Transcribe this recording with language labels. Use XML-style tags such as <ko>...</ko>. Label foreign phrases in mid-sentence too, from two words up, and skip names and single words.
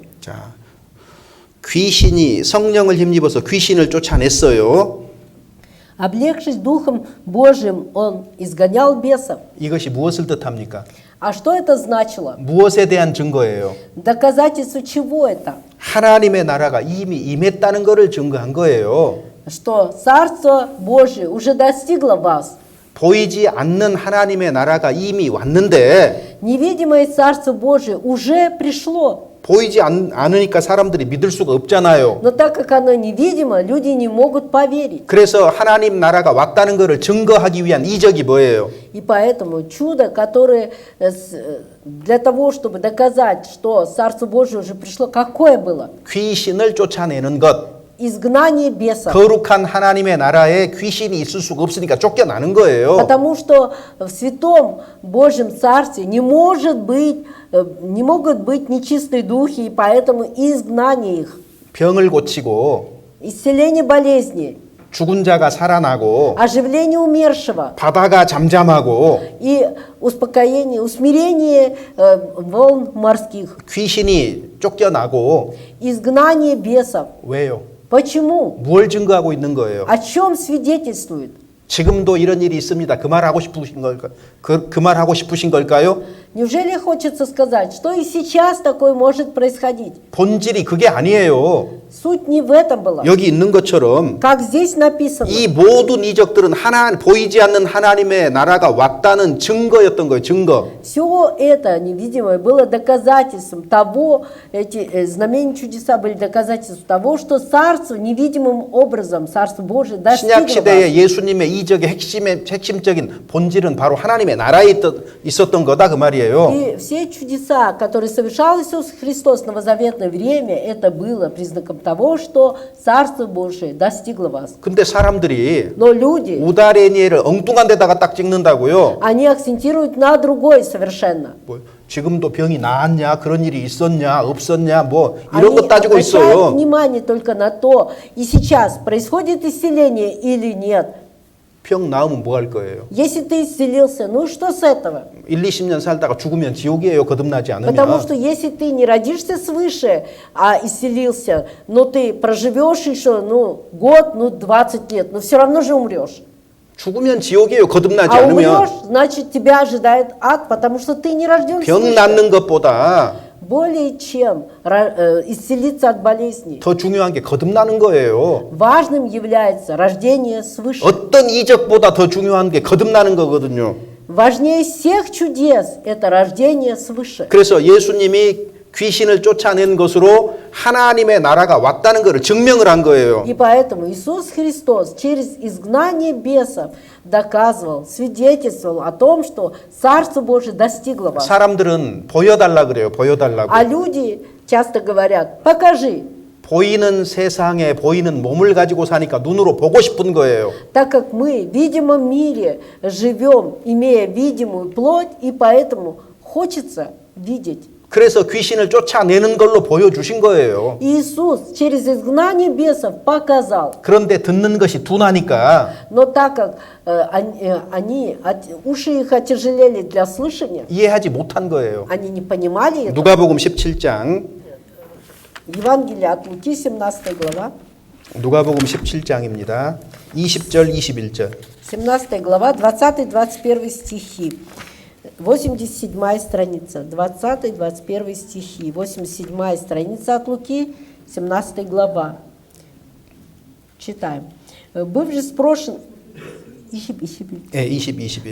<ko>자, 귀신이 성령을 힘입어서 귀신을 쫓아냈어요.</ko> <ru>Облегшись Духом Божьим, он изгонял бесов.</ru> <ko>이것이 무엇을 뜻합니까?</ko> <ru>А что это значило?</ru> <ko>무엇에 대한 증거예요?</ko> <ru>Доказательство чего это?</ru> <ko>하나님의 나라가 이미 임했다는 것을 증거한 거예요.</ko> <ru>Что Царство Божие уже достигло вас.</ru> <ko>보이지 않는 하나님의 나라가 이미 왔는데</ko> <ru>Невидимое Царство Божие уже пришло.</ru> <ko>보이지 않으니까 사람들이 믿을 수가 없잖아요.</ko> <ru>Но так как оно невидимо, люди не могут поверить.</ru> <ko>그래서 하나님 나라가 왔다는 것을 증거하기 위한 이적이 뭐예요?</ko> <ru>И поэтому чудо, которое для того, чтобы доказать, что Царство Божие уже пришло, какое было?</ru> <ko>귀신을 쫓아내는 것.</ko> <ru>Изгнание бесов.</ru> <ko>거룩한 하나님의 나라에 귀신이 있을 수가 없으니까 쫓겨나는 거예요.</ko> <ru>Потому что в святом Божьем Царстве не могут быть нечистые духи, и поэтому изгнание их.</ru> <ko>병을 고치고</ko> <ru>Исцеление болезни,</ru> <ko>죽은 자가 살아나고</ko> <ru>оживление умершего</ru> <ko>바다가 잠잠하고</ko> <ru>и успокоение, усмирение волн морских,</ru> <ko>귀신이 쫓겨나고</ko> <ru>изгнание бесов.</ru> <ko>왜요?</ko> <ru>Почему?</ru> <ko>뭘 증거하고 있는 거예요?</ko> <ru>О чем свидетельствует?</ru> <ko>지금도 이런 일이 있습니다. 그 말하고 싶으신 걸까? 그 말하고 싶으신 걸까요?</ko> <ru>Неужели хочется сказать, что и сейчас такое может происходить?</ru> <ko>본질이 그게 아니에요.</ko> <ru>Суть не в этом была.</ru> <ko>여기 있는 것처럼</ko> <ru>Как здесь написано,</ru> <ko>이 모든 이적들은 보이지 않는 하나님의 나라가 왔다는 증거였던 거예요. 증거.</ko> <ru>все это невидимое было доказательством того, эти знамения чудеса были доказательством того, что Царство невидимым образом, Царство Божие достигло</ru> <ko>신약 시대에</ko> <ru>вас.</ru> <ko>예수님의 이적의 핵심적인 본질은 바로 하나님의 나라에 있었던 거다 그 말이에요.</ko> <ru>И все чудеса, которые совершал Иисус Христос в новозаветное время, это было признаком того, что Царство Божие достигло вас.</ru> <ko>근데 사람들이</ko> <ru>Но люди,</ru> <ko>우다레니에를 엉뚱한 데다가 딱 찍는다고요.</ko> <ru>они акцентируют на другой совершенно.</ru> <ko>뭐, 지금도 병이 나았냐, 그런 일이 있었냐, 없었냐, 뭐 이런</ko> <ru>Они</ru> <ko>거 따지고</ko> <ru>обращают</ru> <ko>있어요.</ko> <ru>внимание только на то, и сейчас происходит исцеление или нет.</ru> <ko>병 나으면 뭐 할 거예요?</ko> <ru>Если ты исцелился, ну что с этого?</ru> <ko>1-20년 살다가 죽으면 지옥이에요. 거듭나지</ko> <ru>Потому</ru> <ko>않으면.</ko> <ru>что если ты не родишься свыше, а исцелился, но ты проживешь еще, год, 20 лет, но все равно же умрешь.</ru> <ko>죽으면 지옥이에요. 거듭나지</ko> <ru>А</ru> <ko>않으면.</ko> <ru>умрешь, значит тебя ожидает ад, потому что ты не рожден</ru> <ko>병</ko> <ru>свыше.</ru> <ko>낫는 것보다</ko> <ru>более чем исцелиться от болезней.</ru> <ko>더 중요한 게 거듭나는 거예요.</ko> <ru>Важным является рождение свыше.</ru> <ko>어떤 이적보다 더 중요한 게 거듭나는 거거든요.</ko> <ru>Важнее всех чудес – это рождение свыше.</ru> <ko>그래서 예수님이 귀신을 쫓아낸 것으로 하나님의 나라가 왔다는 것을 증명을 한 거예요.</ko> <ru>И поэтому Иисус Христос через изгнание бесов доказывал, свидетельствовал о том, что Царство Божие достигло вас.</ru> <ko>사람들은 보여달라 그래요. 보여달라고.</ko> <ru>А люди часто говорят, покажи.</ru> <ko>보이는 세상에 보이는 몸을 가지고 사니까 눈으로 보고 싶은 거예요.</ko> <ru>Так как мы в видимом мире живем, имея видимую плоть, и поэтому хочется видеть.</ru> <ko>그래서 귀신을 쫓아내는 걸로 보여주신 거예요.</ko> <ru>Иисус через изгнание бесов показал.</ru> <ko>그런데 듣는 것이 둔하니까</ko> <ru>Но так как уши их отяжелели для слышания,</ru> <ko>이해하지 못한 거예요.</ko> <ru>они не понимали это.</ru> <ko>누가복음 17장</ko> <ru>Евангелие от Луки, 17 глава.</ru> <ko>누가복음 17장입니다. 20절 21절.</ko> <ru>17 глава, 20-21 стихи. 87 страница, 20-21 стихи. 87 страница от Луки, 17 глава. Читаем. Быв же спрошен...</ru> <ko>예, 20, 21.</ko>